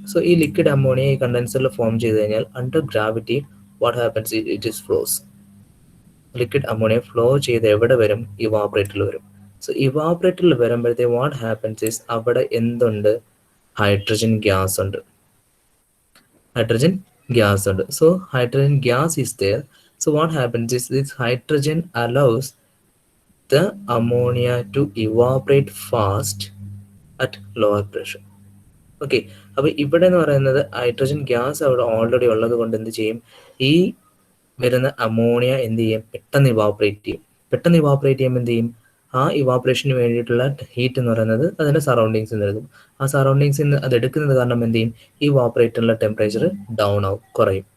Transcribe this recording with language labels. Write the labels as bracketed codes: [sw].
[ml] So ഈ liquid ammonia ഈ കണ്ടൻസറിൽ form ചെയ്ത് കഴിഞ്ഞാൽ [en] Under gravity what happens, it is flows. [ml] Liquid ammonia flow ചെയ്ത് എവിടെ വരും, ഇവാപറേറ്ററിൽ വരും. സോ ഇവാപറേറ്ററിൽ വരുമ്പോഴത്തേക്ക് [en] what happens is [ml] അവിടെ എന്തുണ്ട്, ഹൈഡ്രജൻ ഗ്യാസ് ഉണ്ട്. ഹൈഡ്രജൻ ഗ്യാസ് ഉണ്ട്. [en] So hydrogen gas is there. So what happens is this hydrogen allows the ammonia to evaporate fast at lower pressure. [ml] Okay, അപ്പോൾ ഇവിടെ എന്ന് പറയുന്നത് ഹൈഡ്രജൻ ഗ്യാസ് അവിടെ ഓൾറെഡി ഉള്ളത് കൊണ്ട് എന്ത് ചെയ്യും, ഈ വരുന്ന അമോണിയ എന്ത് ചെയ്യും, പെട്ടെന്ന് ഇവാപറേറ്റ് ചെയ്യും. പെട്ടെന്ന് ഇവാപറേറ്റ് ചെയ്യുമ്പോൾ എന്ത് ചെയ്യും, ആ ഇവാപറേഷന് വേണ്ടിയിട്ടുള്ള ഹീറ്റ് എന്ന് പറയുന്നത് അതിൻ്റെ സറൗണ്ടിങ്സിൽ നിന്ന് എടുക്കും. ആ സറൗണ്ടിങ്സിൽ നിന്ന് അത് എടുക്കുന്നത് കാരണം എന്ത് ചെയ്യും, ഈ ഇവാപറേറ്ററിലെ ടെമ്പറേച്ചർ ഡൗൺ ആവും, കുറയും.